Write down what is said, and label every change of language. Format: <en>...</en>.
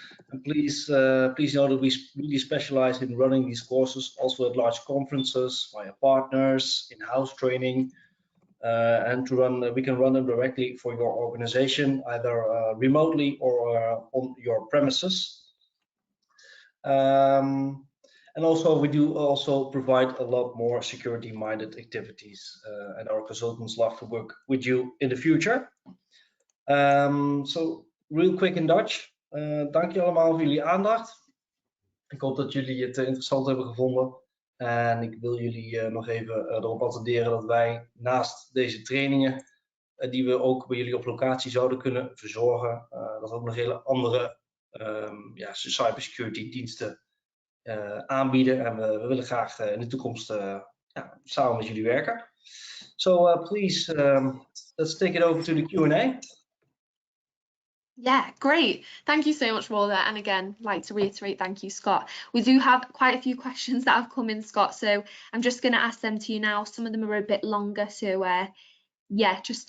<en>And please know that we really specialize in running these courses also at large conferences, via partners, in-house training, and we can run them directly for your organization, either remotely or on your premises. And also we do also provide a lot more security-minded activities, and our consultants love to work with you in the future. So real quick in Dutch.</en> <nl>Dank je allemaal voor jullie aandacht. Ik hoop dat jullie het interessant hebben gevonden. En ik wil jullie nog even erop attenderen dat wij naast deze trainingen, die we ook bij jullie op locatie zouden kunnen verzorgen, dat we ook nog hele andere cybersecurity diensten aanbieden. En we willen graag in de toekomst samen met jullie werken.</nl> <en>So please, let's take it over to the Q&A. Yeah, great. Thank you so much, Roel. And again, like to reiterate, thank you, Scott. We do have quite a few questions that have come in, Scott, so I'm just going to ask them to you now. Some of them are a bit longer, so yeah, just</en>